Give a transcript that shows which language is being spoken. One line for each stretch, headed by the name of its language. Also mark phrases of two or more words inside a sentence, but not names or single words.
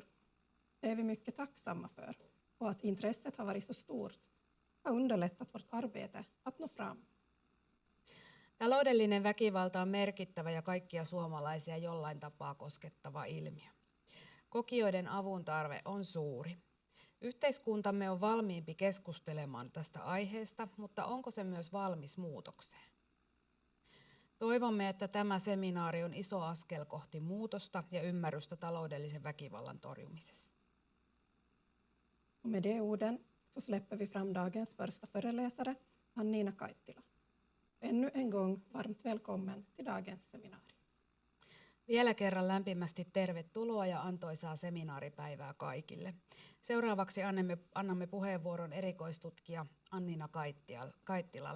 Swedish: Det är vi mycket tacksamma för, och att intresset har varit så stort har underlättat vårt arbete att nå fram.
Finnish: Taloudellinen väkivalta on merkittävä ja kaikkia suomalaisia jollain tapaa koskettava ilmiö. Kokijoiden avun tarve on suuri. Yhteiskuntamme on valmiimpi keskustelemaan tästä aiheesta, mutta onko se myös valmis muutokseen? Toivomme, että tämä seminaari on iso askel kohti muutosta ja ymmärrystä taloudellisen väkivallan torjumisessa.
Swedish: Med de orden så släpper vi fram dagens första föreläsare, Anniina Kaittila. Ännu en gång varmt välkommen till dagens seminaari.
Finnish: Vielä kerran lämpimästi tervetuloa ja antoisaa seminaaripäivää kaikille. Seuraavaksi annamme puheenvuoron erikoistutkija Anniina Kaittilalle.